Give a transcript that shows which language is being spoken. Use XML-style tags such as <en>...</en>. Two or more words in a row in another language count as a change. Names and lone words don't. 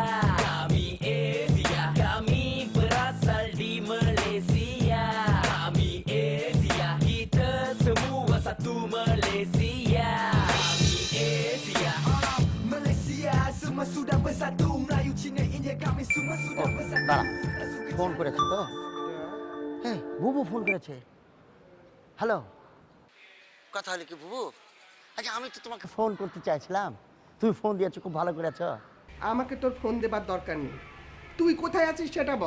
<ms>Kami Asia Kami berasal di Malaysia Kami Asia Kita semua satu Malaysia Kami Asia Malaysia semua sudah bersatu Melayu, Cina, India Kami semua sudah bersatu</ms> <bn>দাঁড়া, ফোন করেছে তো? হ্যাঁ বুবু ফোন করেছে। হ্যালো, কথা হলো কি বুবু? আচ্ছা আমি তো তোমাকে ফোন করতে চাইছিলাম, তুমি ফোন দিয়েছো, খুব ভালো করেছো। আমাকে তোর ফোন দেবার দরকার নেই, তুই কোথায় আছিস সেটা বল।</bn>